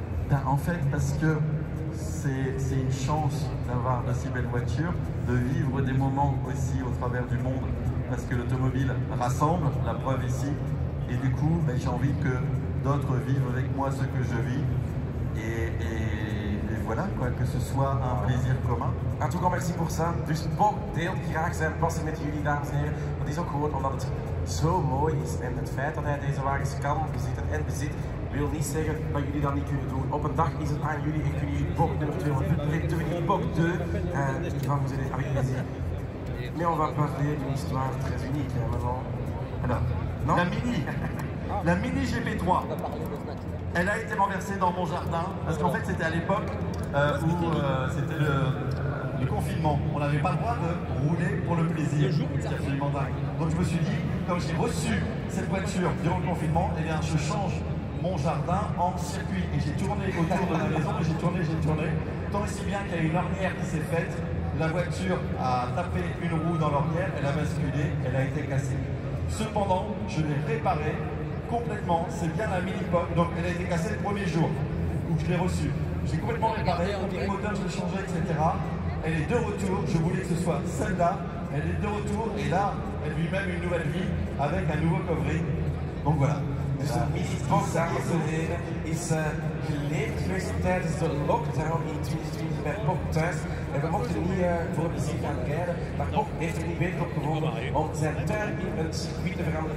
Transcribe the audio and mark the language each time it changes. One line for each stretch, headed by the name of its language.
French: Ben, en fait, parce que c'est une chance d'avoir de si belles voitures, de vivre des moments aussi au travers du monde, parce que l'automobile rassemble, la preuve ici, et du coup, ben, j'ai envie que d'autres vivent avec moi ce que je vis, et voilà, quoi, que ce soit un plaisir commun. En tout cas, merci pour ça.
Dutch: Dus Bok deelt graag zijn passie met jullie, dames en heren. Dat is ook gewoon omdat het zo mooi is. En het feit dat hij deze wagens kan bezitten en bezit, wil niet zeggen dat jullie dat niet kunnen doen. Op een dag is het aan jullie en kunnen jullie Bok nummer 2
French: devenir
Dutch: Bok 2.
French: Qui va vous aider avec plaisir. Mais on va parler d'une histoire très unique, hein, maintenant. Alors, non? La Mini GP3. Elle a été renversée dans mon jardin, parce qu'en fait c'était à l'époque où c'était le confinement. On n'avait pas le droit de rouler pour le plaisir. C'est absolument dingue. Donc je me suis dit, comme j'ai reçu cette voiture durant le confinement, eh bien je change mon jardin en circuit. Et j'ai tourné autour de la maison, j'ai tourné. Tant et si bien qu'il y a une ornière qui s'est faite. La voiture a tapé une roue dans l'ornière, elle a basculé, elle a été cassée. Cependant, je l'ai réparée complètement, c'est bien la Mini Pop, donc elle a été cassée le premier jour où je l'ai reçue. J'ai complètement réparé, le moteur je l'ai changé, etc. Elle est de retour, je voulais que ce soit celle-là, elle est de retour et là, elle vit même une nouvelle vie avec un nouveau covering. Donc voilà.
Dutch: Dus de Mini-Pop, dames en heren, is geleefd geweest tijdens de lockdown in 2020 bij Pop thuis. En we mochten niet voor plezier gaan rijden, maar Pop heeft er niet beter op gewogen om zijn tuin in een circuit te veranderen.